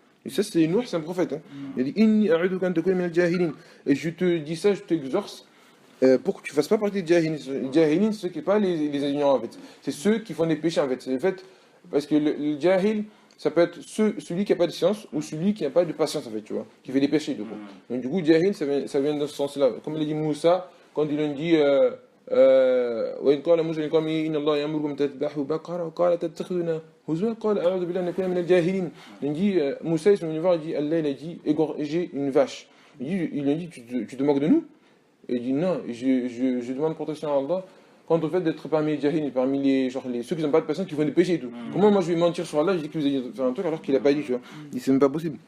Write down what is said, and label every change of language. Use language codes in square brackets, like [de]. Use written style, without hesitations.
[fr] Et ça, c'est Nuh, c'est un prophète. Hein. Il a dit, et je te dis ça, je t'exorce, pour que tu ne fasses pas partie des jahilin. Les jahilin, c'est ceux qui ne sont pas les ignorants, en fait. C'est ceux qui font des péchés, en fait. C'est le fait, parce que le jahil, ça peut être celui qui n'a pas de science ou celui qui n'a pas de patience, en fait, tu vois, qui fait des péchés, du coup. Donc, du coup, jahil, ça vient dans ce sens-là. Comme il a dit [ar] Moussa, quand il a dit وإن قال موسى لقومه إن الله يأمركم تذبحوا بقرة وقال تتخذون هزوا قال أعوذ بالله أن أكون من الجاهلين. [fr] Il dit Moussa, il se met voir, il dit Allah il a dit égorger une vache. Il a dit tu te moques de nous? Et il dit non, je demande protection à Allah contre le fait d'être parmi les jahilin, parmi ceux qui n'ont pas de patience, qui font des péchés et tout. Comment moi je vais mentir sur Allah, je dis que vous allez faire un truc alors qu'il n'a pas dit, tu vois. Il dit c'est même pas possible.